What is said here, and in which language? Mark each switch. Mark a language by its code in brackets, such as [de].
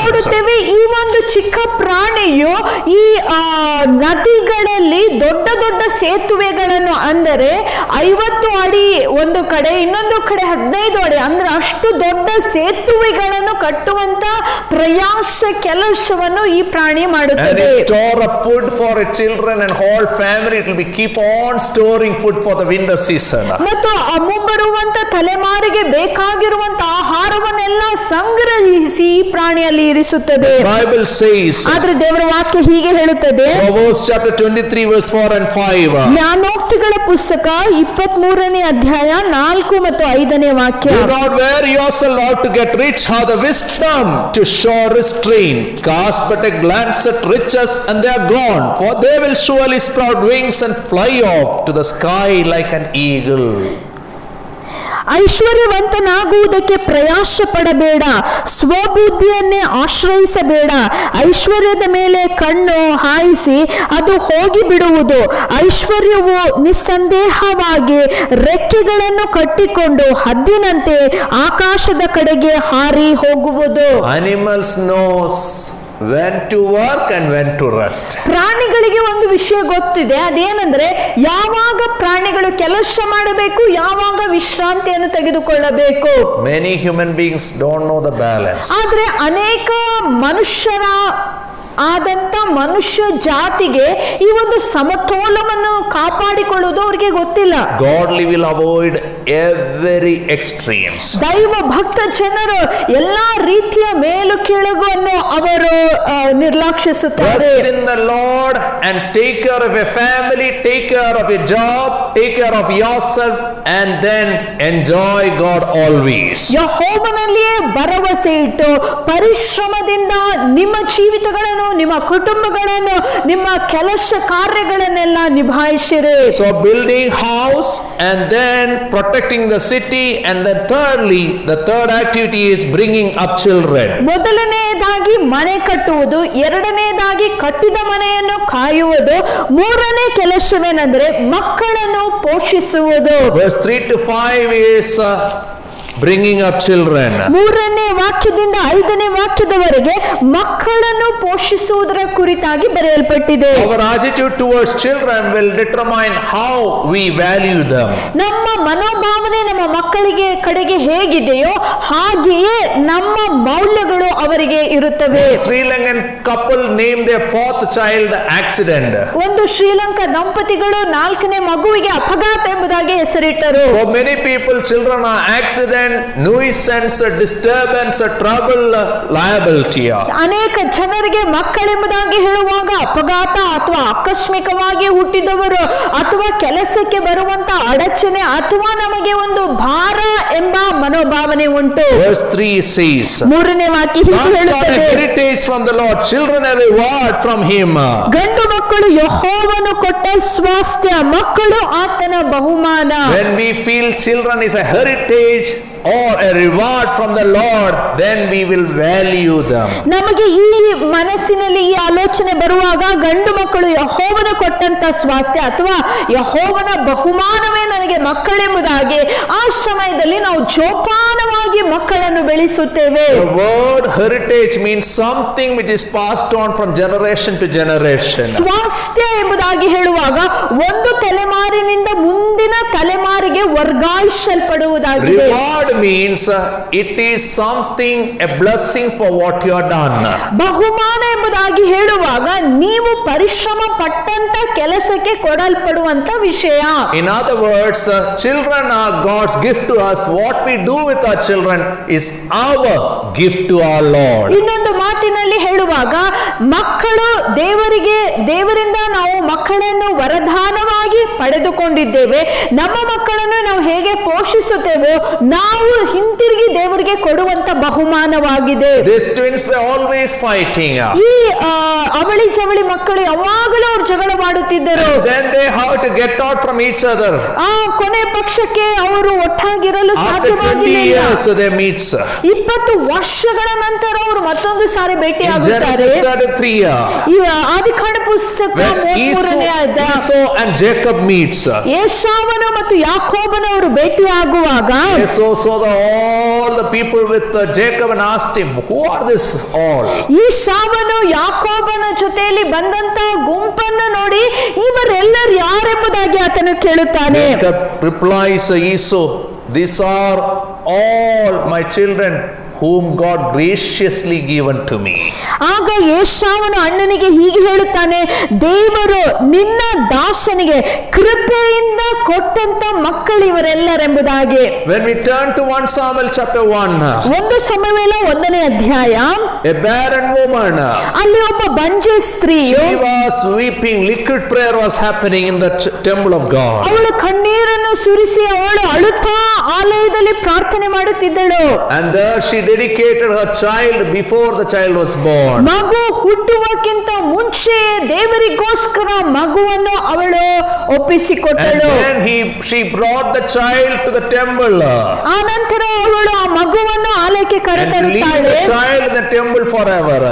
[kn] ನೋಡುತ್ತೇವೆ ಈ ಒಂದು ಚಿಕ್ಕ ಪ್ರಾಣಿಯು ಈ ನದಿಗಳಲ್ಲಿ ದೊಡ್ಡ ದೊಡ್ಡ ಸೇತುವೆಗಳನ್ನು, ಅಂದರೆ 50 ಅಡಿ ಒಂದು ಕಡೆ, ಇನ್ನೊಂದು ಕಡೆ 15 ಅಡಿ, ಅಂದ್ರೆ ಅಷ್ಟು ದೊಡ್ಡ ಸೇತುವೆಗಳನ್ನು ಕಟ್ಟುವಂತ ಪ್ರಯಾಸ ಕೆಲಸವನ್ನು ಈ ಪ್ರಾಣಿ [en] And [kn] ಮಾಡುತ್ತದೆ. [en] it store up food for its children and whole family. It will be keep on storing food for the winter season. [kn] ಮತ್ತು ಮುಂಬರುವಂತ ತಲೆಮಾರಿಗೆ ಬೇಕಾಗಿರುವಂತ ಆಹಾರವನ್ನೆಲ್ಲ ಸಂಗ್ರಹಿಸಿ ಈ ಪ್ರಾಣಿಯಲ್ಲಿ ಇರಿಸುತ್ತದೆ. [en] Bible says, [kn] ಆದ್ರೆ ದೇವರ ವಾಕ್ಯ ಹೀಗೆ ಹೇಳುತ್ತದೆ, [en] Proverbs chapter 23 verse 4 and 5. [kn] ಜ್ಞಾನೋಕ್ತಿಗಳ ಪುಸ್ತಕ 23ನೇ ಅಧ್ಯಾಯ 4 ಮತ್ತು 5ನೇ ವಾಕ್ಯ. [en] Do not wear yourself out to get rich, have the wisdom to show restraint. Cast but a glance at riches and they are gone, for they will surely sprout wings and fly off to the sky like an eagle. [kn] ಐಶ್ವರ್ಯವಂತನಾಗುವುದಕ್ಕೆ ಪ್ರಯಾಸ ಪಡಬೇಡ, ಸ್ವಬುದ್ಧಿಯನ್ನೇ ಆಶ್ರಯಿಸಬೇಡ. ಐಶ್ವರ್ಯದ ಮೇಲೆ ಕಣ್ಣು ಹಾಯಿಸಿ ಅದು ಹೋಗಿ ಬಿಡುವುದು. ಐಶ್ವರ್ಯವು ನಿಸ್ಸಂದೇಹವಾಗಿ ರೆಕ್ಕೆಗಳನ್ನು ಕಟ್ಟಿಕೊಂಡು ಹದ್ದಿನಂತೆ ಆಕಾಶದ ಕಡೆಗೆ ಹಾರಿ ಹೋಗುವುದು. [en] Animals knows when to work and when to rest. [kn] ಪ್ರಾಣಿಗಳಿಗೆ ಒಂದು ವಿಷಯ ಗೊತ್ತಿದೆ, ಅದೇನೆಂದ್ರೆ ಯಾವಾಗ ಪ್ರಾಣಿಗಳು ಕೆಲಸ ಮಾಡಬೇಕು, ಯಾವಾಗ ವಿಶ್ರಾಂತಿಯನ್ನು ತೆಗೆದುಕೊಳ್ಳಬೇಕು. [en] Many human beings don't know the balance. [kn] ಆದ್ರೆ ಅನೇಕ ಮನುಷ್ಯರ ಆದಂತ ಮನುಷ್ಯ ಜಾತಿಗೆ ಈ ಒಂದು ಸಮತೋಲವನ್ನು ಕಾಪಾಡಿಕೊಳ್ಳುವುದು ಅವರಿಗೆ ಗೊತ್ತಿಲ್ಲ. [en] Godly will avoid every extremes. [kn] ದೈವ ಭಕ್ತ ಜನರು ಎಲ್ಲಾ ರೀತಿಯ ಮೇಲು ಕೆಳಗನ್ನು ಅವರು ನಿರ್ಲಕ್ಷಿಸುತ್ತಾರೆ. [en] Trust in the Lord and take care of your family, take care of your job, take care of yourself, and then enjoy God always. [kn] ಯೆಹೋವನಲ್ಲಿಯೇ ಭರವಸೆ ಇಟ್ಟು ಪರಿಶ್ರಮದಿಂದ ನಿಮ್ಮ ಜೀವಿತಗಳನ್ನು, ನಿಮ್ಮ ಕುಟುಂಬಗಳನ್ನು, ನಿಮ್ಮ ಕೆಲಸ ಕಾರ್ಯಗಳನ್ನೆಲ್ಲ ನಿಭಾಯಿಸಿರಿ. [en] So building house and then protecting the city, and then thirdly, the third activity is bringing up children. [kn] ಮೊದಲನೆಯದಾಗಿ ಮೊದಲನೆಯದಾಗಿ ಮನೆ ಕಟ್ಟುವುದು, ಎರಡನೆಯದಾಗಿ ಕಟ್ಟಿದ ಮನೆಯನ್ನು ಕಾಯುವುದು, ಮೂರನೇ ಕೆಲಸವೇನೆಂದರೆ ಮಕ್ಕಳನ್ನು ಪೋಷಿಸುವುದು. [en] Verse 3 to 5 is bringing up children. [kn] ಮೂರನೇ ವಾಕ್ಯದಿಂದ 5ನೇ ವಾಕ್ಯದವರೆಗೆ ಮಕ್ಕಳನ್ನು ಪೋಷಿಸುವುದರ ಕುರಿತಾಗಿ ಬರೆಯಲ್ಪಟ್ಟಿದೆ. [en] Our attitude towards children will determine how we value them. [kn] ನಮ್ಮ ಮನೋಭಾವನೆ ನಮ್ಮ ಮಕ್ಕಳಿಗೆ ಕಡೆಗೆ ಹೇಗಿದೆಯೋ ಹಾಗೆಯೇ ನಮ್ಮ ಮೌಲ್ಯಗಳು ಅವರಿಗೆ ಇರುತ್ತವೆ. [en] Sri Lankan couple named their 4th child accident. [kn] ಒಂದು ಶ್ರೀಲಂಕಾ ದಂಪತಿಗಳು 4ನೇ ಮಗುವಿಗೆ ಅಪಘಾತ ಎಂಬುದಾಗಿ ಹೆಸರಿಟ್ಟರು. [en] For many people, children are accident, nuisance, disturbance, trouble, liability. [kn] ಅನೇಕ ಜನರಿಗೆ ಮಕ್ಕಳೆಂಬುದಾಗಿ ಹೇಳುವಾಗ ಅಪಘಾತ ಅಥವಾ ಆಕಸ್ಮಿಕವಾಗಿ ಹುಟ್ಟಿದವರು ಅಥವಾ ಕೆಲಸಕ್ಕೆ ಬರುವಂತ ಅಡಚಣೆ ಅಥವಾ ನಮಗೆ ಒಂದು ಭಾರ ಎಂಬ ಮನೋಭಾವನೆ ಉಂಟು. [en] Verse 3 says, [kn] 3ನೇ ವಾಕ್ಯ ಹೀಗೆ [en] sons are a [kn] ಹೇಳುತ್ತದೆ, [en] heritage from the Lord, children a reward from him. [kn] ಗಂಡು ಮಕ್ಕಳು ಯೆಹೋವನು ಕೊಟ್ಟ ಸ್ವಾಸ್ಥ್ಯ, ಮಕ್ಕಳು ಆತನ ಬಹುಮಾನ. [en] When we feel children is a heritage or a reward from the Lord, then we will value them. [kn] ನಮಗೆ ಈ ಮನಸ್ಸಿನಲ್ಲಿ ಈ ಆಲೋಚನೆ ಬರುವಾಗ ಗಂಡು ಮಕ್ಕಳು ಯೆಹೋವನ ಕೊಟ್ಟಂತ ಸ್ವಾಸ್ಥ್ಯ ಅಥವಾ ಯೆಹೋವನ ಬಹುಮಾನವೇ ನನಗೆ ಮಕ್ಕಳೆಂಬುದಾಗಿ ಆ ಸಮಯದಲ್ಲಿ ನಾವು ಜೋಪಾನವಾಗಿ ಮಕ್ಕಳನ್ನು ಬೆಳೆಸುತ್ತೇವೆ. [en] The word heritage means something which is passed on from generation to generation. [kn] ಸ್ವಾಸ್ಥ್ಯ ಎಂಬುದಾಗಿ ಹೇಳುವಾಗ ಒಂದು ತಲೆಮಾರಿನಿಂದ ಮುಂದಿನ ತಲೆಮಾರಿಗೆ ವರ್ಗಾಯಿಸಲ್ಪಡುವುದಾಗಿದೆ. [en] Reward means it is something, a blessing for what you have done. [kn] ಬಹುಮಾನ ಎಂಬುದಾಗಿ ಹೇಳುವಾಗ ನೀವು ಪರಿಶ್ರಮ ಪಟ್ಟಂತ ಕೆಲಸಕ್ಕೆ ಕೊಡಲ್ಪಡುವಂತ ವಿಷಯ. [en] In other words, children are God's gift to us. What we do with our children is our gift to our Lord. [kn] ಇನ್ನೊಂದು ಮಾತಿನಲ್ಲಿ ಹೇಳುವಾಗ ಮಕ್ಕಳು ದೇವರಿಂದ ನಾವು ಮಕ್ಕಳನ್ನು ವರದಾನವಾಗಿ ಪಡೆದುಕೊಂಡಿದ್ದೇವೆ. ನಮ್ಮ ಮಕ್ಕಳನ್ನು ನಾವು ಹೇಗೆ ಪೋಷಿಸುತ್ತೇವೋ ನಾವು ಹಿಂತಿರುಗಿ ದೇವರಿಗೆ ಕೊಡುವಂತ ಬಹುಮಾನವಾಗಿದೆ. [en] These twins were always fighting. [kn] ಈ ಅವಳಿ ಜವಳಿ ಮಕ್ಕಳು ಯಾವಾಗಲೂ ಅವರು ಜಗಳ ಮಾಡುತ್ತಿದ್ದರು. [en] Then they have to get out from each other. [kn] ಕೊನೆ ಪಕ್ಷಕ್ಕೆ ಅವರು ಒಟ್ಟಾಗಿರಲು [en] After 20 years they meet. [kn] 20 ವರ್ಷಗಳ ನಂತರ ಅವರು ಮತ್ತೊಂದು ಸಾರಿ ಭೇಟಿಯಾಗುತ್ತಾರೆ. [en] Genesis 33. [kn] ಆದಿಕಾಂಡ ಪುಸ್ತಕ 33ನೇ ಅಧ್ಯಾಯ. [en] Esau and Jacob meets. [kn] ಏಸಾವನು ಮತ್ತು ಯಾಕೋಬನು ಅವರು ಭೇಟಿಯಾಗುವಾಗ [en] Esau saw all the people with Jacob and asked him, who are this all? [kn] ಏಸಾವನು ಯಾಕೋಬನ ಜೊತೆಯಲ್ಲಿ ಬಂದಂತ ಗುಂಪನ್ನು ನೋಡಿ ಇವರೆಲ್ಲರೂ ಯಾರೆಂಬುದಾಗಿ ಆತನು ಕೇಳುತ್ತಾನೆ. [en] Jacob replies, Esau, these are all my children whom God graciously given to me. [kn] ಆಗ ಏಸಾವನು ಅಣ್ಣನಿಗೆ ಹೀಗೆ ಹೇಳುತ್ತಾನೆ, ದೇವರು ನಿನ್ನ ದಾಸನಿಗೆ ಕೃಪೆಯಿಂದ ಕೊಟ್ಟಂತ ಮಕ್ಕಳು ಇವರೆಲ್ಲರೆಂಬುದಾಗಿ. [en] When we turn to 1 Samuel chapter 1, [kn] ಒಂದು ಸಮುವೇಲ 1ನೇ ಅಧ್ಯಾಯ, [en] a barren woman, [kn] ಅಲ್ಲಿ ಒಬ್ಬ ಬಂಜೆ ಸ್ತ್ರೀಯು [en] she was weeping, liquid prayer was happening in the temple of God. [kn] ಅವಳು ಕಣ್ಣೀರನ್ನು ಸುರಿಸಿ ಅವಳು ಅಳುತ್ತಾ ಆಲಯದಲ್ಲಿ ಪ್ರಾರ್ಥನೆ ಮಾಡುತ್ತಿದ್ದಳು. [en] And there she dedicated her child before the child was born. [kn] ಮಗು ಹುಟ್ಟುವಕ್ಕಿಂತ ಮುಂಚೆ ದೇವರಿಗೋಸ್ಕರ ಮಗುವನ್ನು ಅವಳು ಒಪ್ಪಿಸಿಕೊಟ್ಟಳು. [en] And then she brought the child to the temple. [kn] ಆ ನಂತರ ಅವಳು ಆ ಮಗುವನ್ನು ಆಲಯಕ್ಕೆ [en] And [kn] ಕರೆತರುತ್ತಾಳೆ [en] leave the child in the temple forever.